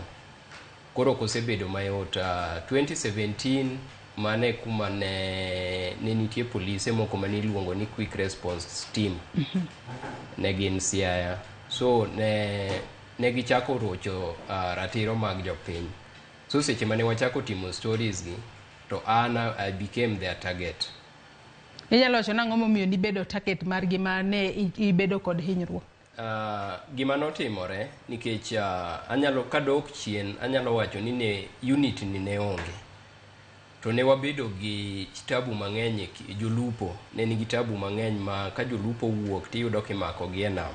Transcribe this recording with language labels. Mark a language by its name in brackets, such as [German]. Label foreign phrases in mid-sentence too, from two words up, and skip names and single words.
[Luo (Kenya and Tanzania)] Koro kosebedo mayot. 2017 mane kuma ne nitie polise moko mane iluongo ni Quick Response Team. Ne gin Siaya. So ne gichako rocho ratiro mag jopiny. So seche mane wachako timo stories gi to [English] I became their target. [Luo (Kenya and Tanzania)] Inyalo wacho nang'o momiyo nibedo target mar gima ne ibedo kod hinyruok? Gima notimore nikech anyalo kadok chien anyalo wacho ni ne unit ni ne onge. To ne wabedo gi kitabu mang'eny jolupo ne nigi kitabu mang'eny ma ka jolupo wuok tiyudo kimako gi e nam.